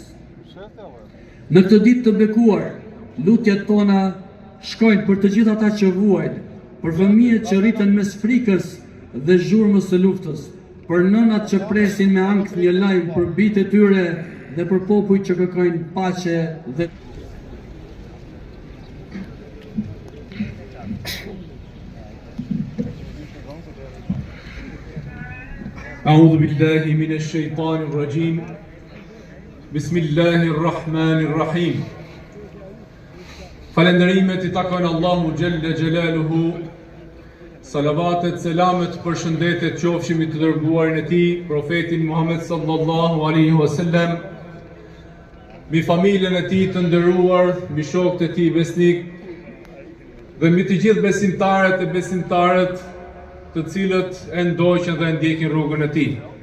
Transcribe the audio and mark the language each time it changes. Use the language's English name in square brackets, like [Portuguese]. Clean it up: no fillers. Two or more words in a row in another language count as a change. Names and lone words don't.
[Albanian] Në këtë ditë të bekuar, lutjet tona shkojnë për të gjithë ata që vuajnë, për fëmijët që rriten mes frikës dhe zhurmës së luftës, për nënat që presin me ankth një lajm për bijtë e tyre dhe për popujt që kërkojnë paqe dhe [Arabic] أعوذ بالله من الشيطان الرجيم بسم الله الرحمن الرحيم [Albanian] Falenderimet I takon Allahu Gjelle Gjelaluhu, salavatet, selamet, përshëndetet qofshim I të dërguarin e tij, profetin Muhammed [Arabic] صلى الله عليه وسلم, [Albanian] mbi familjen e tij të nderuar, mbi shokët e tij besnik dhe mbi të gjithë besimtarët e besimtarët të cilët e ndoqën dhe e ndjekin rrugën e tij.